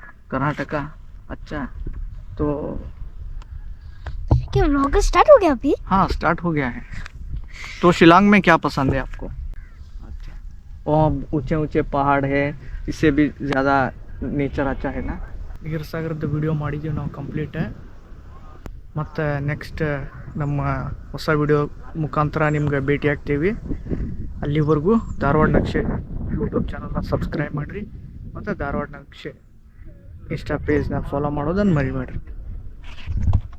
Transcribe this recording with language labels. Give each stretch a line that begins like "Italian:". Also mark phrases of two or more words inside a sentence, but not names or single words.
Hindi: कर्नाटका अच्छा। तो क्या व्लॉग स्टार्ट हो गया अभी? हाँ, स्टार्ट हो गया है। तो शिलोंग में क्या पसंद है आपको? अच्छा, वहाँ ऊंचे ऊंचे पहाड़ है, इससे भी ज़्यादा ನೇಚರ್ अच्छा है ना.
Kannada: ನೀರು ಸಾಗರದ ವಿಡಿಯೋ ಮಾಡಿದ್ದೀವಿ ನಾವು ಕಂಪ್ಲೀಟ್. ಮತ್ತು ನೆಕ್ಸ್ಟ್ ನಮ್ಮ ಹೊಸ ವಿಡಿಯೋ ಮುಖಾಂತರ ನಿಮ್ಗೆ ಭೇಟಿ ಆಗ್ತೀವಿ. ಅಲ್ಲಿವರೆಗೂ ಧಾರವಾಡ ನಕ್ಷೆ ಯೂಟ್ಯೂಬ್ ಚಾನಲ್ನ ಸಬ್ಸ್ಕ್ರೈಬ್ ಮಾಡಿರಿ ಮತ್ತು ಧಾರವಾಡ ನಕ್ಷೆ ಇನ್ಸ್ಟಾ ಪೇಜ್ನ ಫಾಲೋ ಮಾಡೋದನ್ನು ಮರಿಬೇಡ್ರಿ.